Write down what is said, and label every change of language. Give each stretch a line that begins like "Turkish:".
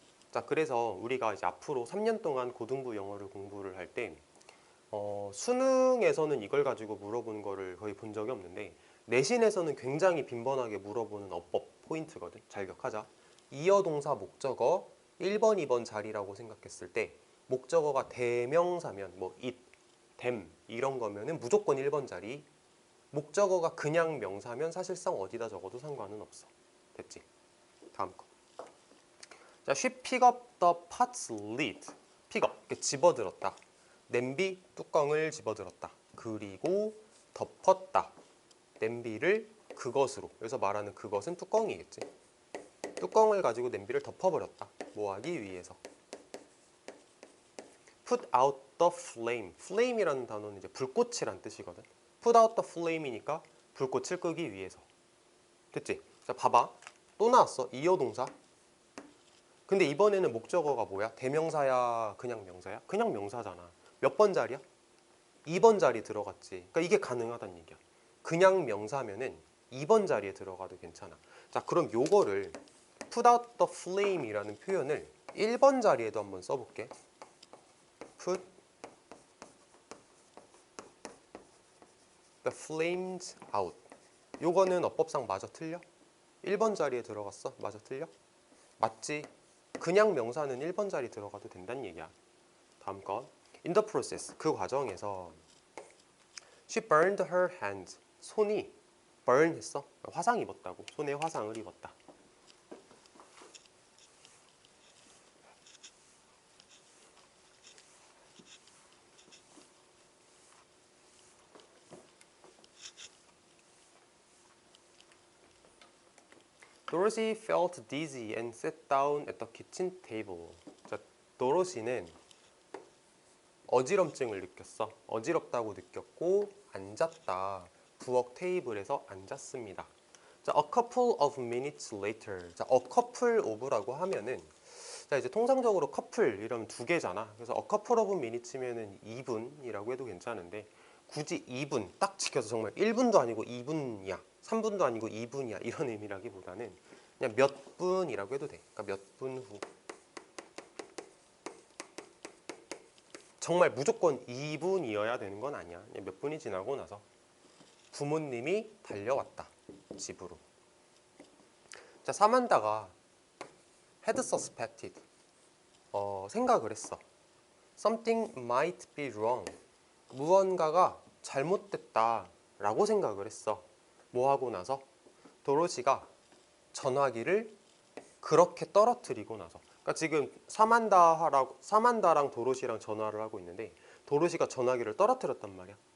Korean: 자, 그래서 우리가 이제 앞으로 3년 동안 고등부 영어를 공부를 할 때 수능에서는 이걸 가지고 물어보는 거를 거의 본 적이 없는데, 내신에서는 굉장히 빈번하게 물어보는 어법 포인트거든. 잘 기억하자. 이어 동사 목적어 1번, 2번 자리라고 생각했을 때 목적어가 대명사면 뭐 it, them 이런 거면은 무조건 1번 자리. 목적어가 그냥 명사면 사실상 어디다 적어도 상관은 없어. 됐지? 다음 거.
English: 자, she pick up the pot's lid. pick up,
Korean: 집어들었다. 냄비 뚜껑을 집어들었다. 그리고 덮었다. 냄비를 그것으로. 여기서 말하는 그것은 뚜껑이겠지. 뚜껑을 가지고 냄비를 덮어버렸다. 뭐 하기 위해서.
English: put out the flame.
Korean: flame이라는 단어는 이제 불꽃이란 뜻이거든.
English: put out the flame
Korean: 이니까 불꽃을 끄기 위해서. 됐지? 자, 봐봐. 또 나왔어. 이어 동사. 근데 이번에는 목적어가 뭐야? 대명사야? 그냥 명사야? 그냥 명사잖아. 몇 번 자리야? 2번 자리 들어갔지. 그러니까 이게 가능하다는 얘기야. 그냥 명사면은 2번 자리에 들어가도 괜찮아. 자, 그럼 요거를
English: put out the flame
Korean: 이라는 표현을 1번 자리에도 한번 써볼게.
English: put the flames out.
Korean: 요거는 어법상 마저 틀려? 1번 자리에 들어갔어? 마저 틀려? 맞지? 그냥 명사는 1번 자리 들어가도 된다는 얘기야. 다음 건
English: in the process.
Korean: 그 과정에서
English: she burned her hand.
Korean: 손이 burn 했어. 화상 입었다고. 손에 화상을 입었다.
English: Dorothy felt dizzy and sat down at the kitchen table.
Korean: 자, 도로시는 어지럼증을 느꼈어. 어지럽다고 느꼈고 앉았다. 부엌 테이블에서 앉았습니다.
English: 자, a couple of minutes later.
Korean: 자, a couple of라고 하면은, 자, 이제 통상적으로 커플 이러면 두 개잖아. 그래서 a couple of minutes면은 2분이라고 해도 괜찮은데, 굳이 2분 딱 지켜서 정말 1분도 아니고 2분이야. 3분도 아니고 2분이야. 이런 의미라기보다는 그냥 몇 분이라고 해도 돼. 그러니까 몇 분 후. 정말 무조건 2분이어야 되는 건 아니야. 그냥 몇 분이 지나고 나서. 부모님이 달려왔다. 집으로. 자, 사만다가
English: had suspected.
Korean: 생각을 했어.
English: Something might be wrong.
Korean: 무언가가 잘못됐다 라고 생각을 했어. 뭐 하고 나서? 도로시가 전화기를 그렇게 떨어뜨리고 나서. 그러니까 지금 사만다랑 도로시랑 전화를 하고 있는데 도로시가 전화기를 떨어뜨렸단 말이야.